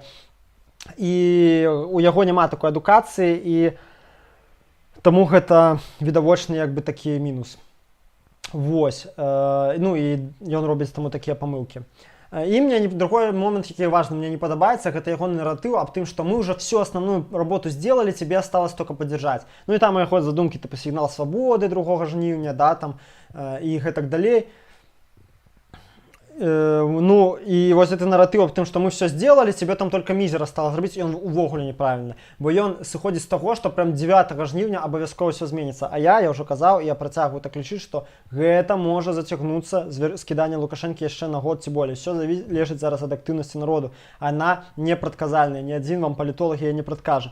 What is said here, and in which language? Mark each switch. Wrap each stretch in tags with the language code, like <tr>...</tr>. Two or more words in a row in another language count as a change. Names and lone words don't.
<be>І у яго няма такой адукацыі, і таму гэта відавочны як бы такі мінус. Вось. Ну, і ён робіць таму такія памылкі. І мне другой момент, які важны, мне не падабаецца, гэта яго наратыў аб тым, што мы ўжо</be> <ru>всю основную работу сделали, тебе осталось только поддержать.</ru> <be>Ну і там у яго задумкі типа сігнал свабоды 2 жніўня, да, там, і гэтак далей. Ну, і вось гэты наратыў аб тым, што мы</be> <ru>все сделали, тебе там только</ru> <be>мізера стала зрабіць, ён увогуле неправільны. Бо ён сыходзіць з таго, што прям 9 жніўня абавязкова все зменіцца. А я ўжо казаў, і я працягваю так лічыць, што гэта можа зацягнуцца скіданне Лукашэнкі яшчэ на год ці болей. Все залежыць зараз ад актыўнасці народу. Она непрадказальная, ні адзін вам палітолог яе не прадкажа.</be>